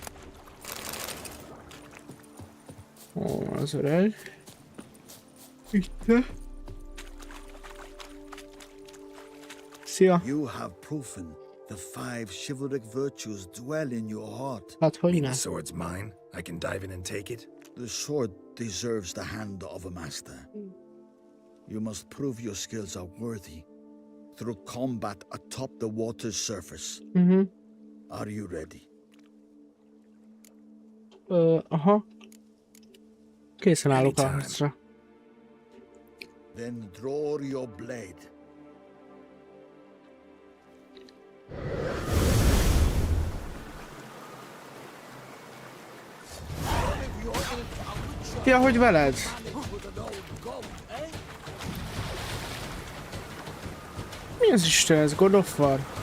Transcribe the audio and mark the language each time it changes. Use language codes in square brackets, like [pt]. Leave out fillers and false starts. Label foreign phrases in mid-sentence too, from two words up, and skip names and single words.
[hu] Ó, az öreg. Itt. Szia! [en] You have proven the 5 chivalric virtues dwell in your heart. [hu] Hát hogy [en] The [hu] ne? [en] sword's mine. I can dive in and take it. The sword deserves the hand of a master. You must prove your skills are worthy through combat atop the water's surface. Are you ready? [hu] Aha. Készen állok a harcra. [en] Then draw your blade. [hu] Ja, hogy veled? Mi az Isten ez? God of War?